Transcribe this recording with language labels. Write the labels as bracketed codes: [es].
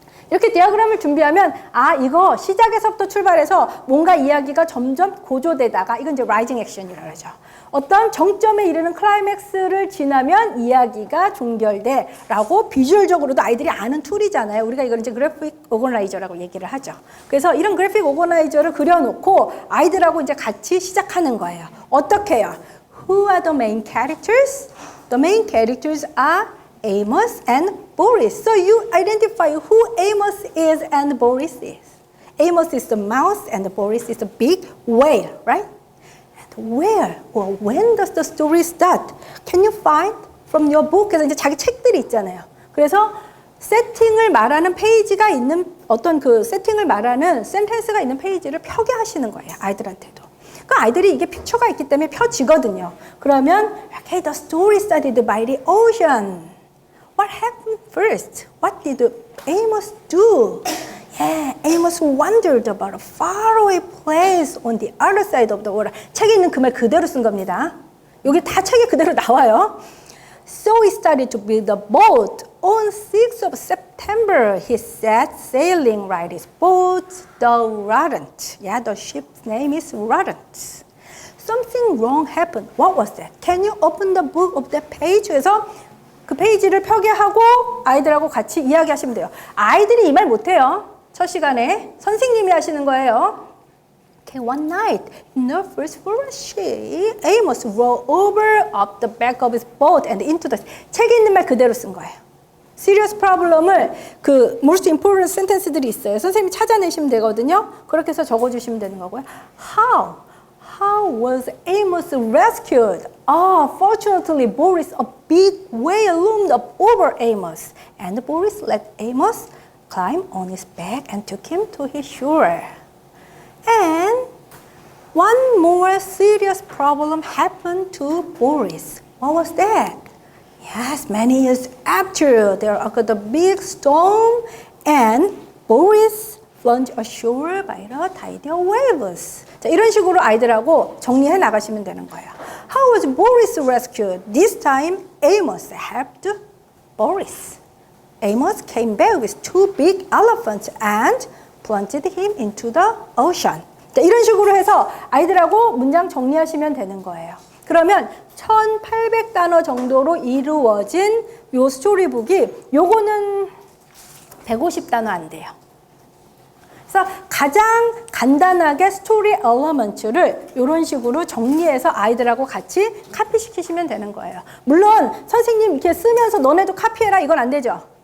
[ko] 이렇게 디어그램을 준비하면 이거 시작에서부터 출발해서 뭔가 이야기가 점점 고조되다가 이건 이제 라이징 액션이라고 하죠. 어떤 정점에 이르는 클라이맥스를 지나면 이야기가 종결돼 라고 비주얼적으로도 아이들이 아는 툴이잖아요. 우리가 이걸 이제 그래픽 오거나이저라고 얘기를 하죠. 그래서 이런 그래픽 오거나이저를 그려놓고 아이들하고 이제 같이 시작하는 거예요. 어떻게 해요? [en] Who are the main characters? The main characters are Amos and Boris. So you identify who Amos is and Boris is. Amos is the mouse and Boris is the big whale, right? And where or when does the story start? Can you find from your book? [ko] 그래서 이제 자기 책들이 있잖아요. 그래서 세팅을 말하는 페이지가 있는 어떤 그 세팅을 말하는 센텐스가 있는 페이지를 펴게 하시는 거예요. 아이들한테도. 그 아이들이 이게 픽처가 있기 때문에 펴지거든요. 그러면 [en] okay, the story started by the ocean. What happened first? What did Amos do? Yeah, Amos wandered about a faraway place on the other side of the water. [ko] 책에 있는 그 말 그대로 쓴 겁니다. 여기 다 책에 그대로 나와요. [en] So he started to build a boat. On 6th of September, he set sailing right his boat, the Rodent. Yeah, the ship's name is Rodent. Something wrong happened. What was that? Can you open the book of that page? [ko] 그래서 그 페이지를 펴게 하고 아이들하고 같이 이야기하시면 돼요. 아이들이 이 말 못해요. 첫 시간에 선생님이 하시는 거예요. [en] Okay, one night, in the first forest, Amos rolled over up the back of his boat and into the... [ko] 책에 있는 말 그대로 쓴 거예요. [en] Serious problem [ko] 을 그 [en] most important sentence [ko] 들이 있어요. 선생님이 찾아내시면 되거든요. 그렇게 해서 적어주시면 되는 거고요. [en] How was Amos rescued? Fortunately, Boris, a big whale loomed up over Amos. And Boris let Amos climb on his back and took him to his shore. And one more serious problem happened to Boris. What was that? Yes, many years after, there occurred a big storm and Boris plunged ashore by the tidal waves. [ko] 자, 이런 식으로 아이들하고 정리해 나가시면 되는 거예요. [en] How was Boris rescued? This time, Amos helped Boris. Amos came back with two big elephants and plunged him into the ocean. [ko] 자, 이런 식으로 해서 아이들하고 문장 정리하시면 되는 거예요. 그러면 1800단어 정도로 이루어진 요 스토리북이 요거는 150단어 안 돼요. 그래서 가장 간단하게 스토리 엘리먼트를 이런 식으로 정리해서 아이들하고 같이 카피시키시면 되는 거예요. 물론 선생님 이렇게 쓰면서 너네도 카피해라 이건 안 되죠.